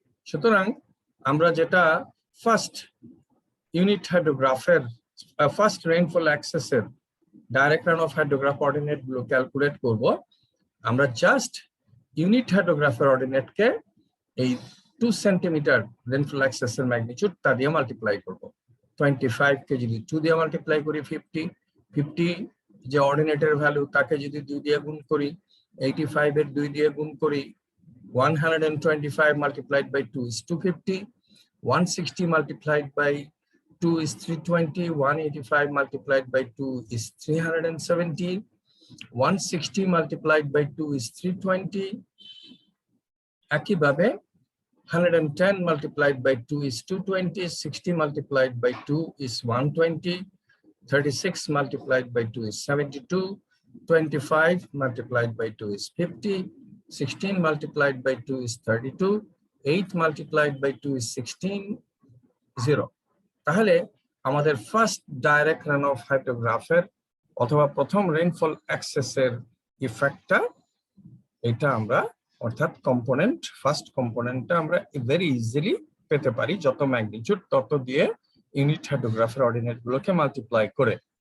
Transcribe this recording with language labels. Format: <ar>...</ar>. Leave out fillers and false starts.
<bn>সুতরাং আমরা যেটা ফার্স্ট ইউনিট হাইড্রোগ্রাফের ফার্স্ট রেইনফল অ্যাক্সেসের direct run of hydrograph ordinate গুলো ক্যালকুলেট করব, আমরা জাস্ট ইউনিট হাইড্রোগ্রাফের অর্ডিনেটকে এই 2 সেন্টিমিটার রেইনফল অ্যাক্সেসের ম্যাগনিটিউড তা দিয়ে মাল্টিপ্লাই করব। 25 কে যদি 2 দিয়ে মাল্টিপ্লাই করি 50 যে অর্ডিনেটের ভ্যালু, তাকে যদি 2 দিয়ে গুণ করি,</bn> <en>85 এর 2 দিয়ে গুণ করি, 125 multiplied by 2 is 250, 160 multiplied by 2 is 320, 185 multiplied by 2 is 370, 160 multiplied by 2 is 320, একইভাবে 110 multiplied by 2 is 220, 60 multiplied by 2 is 120, 36 multiplied by 2 is 72, 25 multiplied by 2 is 50, 16 multiplied by 2 is 32, 8 multiplied by 2 is 16, 0.</en> <bn>তাহলে আমাদের ফার্স্ট ডাইরেক্ট রান অফ হাইড্রোগ্রাফের অথবা প্রথম rainfall অ্যাক্সেসের ইফেক্টটা এটা আমরা, অর্থাৎ কম্পোনেন্ট, ফার্স্ট কম্পোনেন্টটা আমরা ভেরি ইজিলি পেতে পারি যত ম্যাগনিটিউড তত দিয়ে ইউনিট হাইড্রোগ্রাফের অর্ডিনেট গুলোকে মাল্টিপ্লাই করে।</bn>